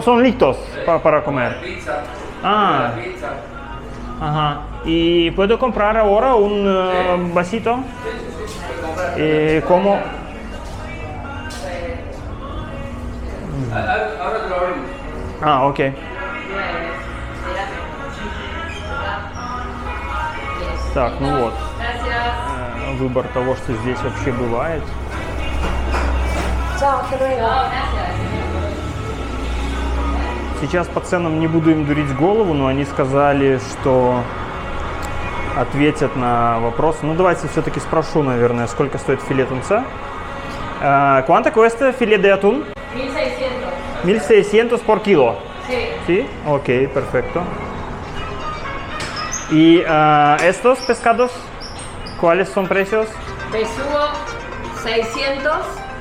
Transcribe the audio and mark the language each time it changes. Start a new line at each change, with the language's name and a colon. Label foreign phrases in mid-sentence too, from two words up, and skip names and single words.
Spanish: Son listos para comer. Pizza. Ah. La pizza. Ajá. ¿Y puedo comprar ahora un vasito? Sí, puedes comprar. ¿Cómo? Ahora te lo abrimos. Ok. 9.
Russian: Так, ну вот.
Spanish: Gracias.
Russian: Выбор того, что здесь вообще бывает.
Spanish: Chao, hasta luego. Gracias.
Russian: Сейчас по ценам не буду им дурить голову, но они сказали, что ответят на вопросы. Ну, давайте все-таки спрошу, наверное, сколько стоит филе тунца.
Spanish: ¿Cuánto cuesta filé de atún? 1600. 1600 por kilo. Sí. ¿Sí? Ok, perfecto. ¿Y estos pescados? ¿Cuáles son precios? Besugo 600 y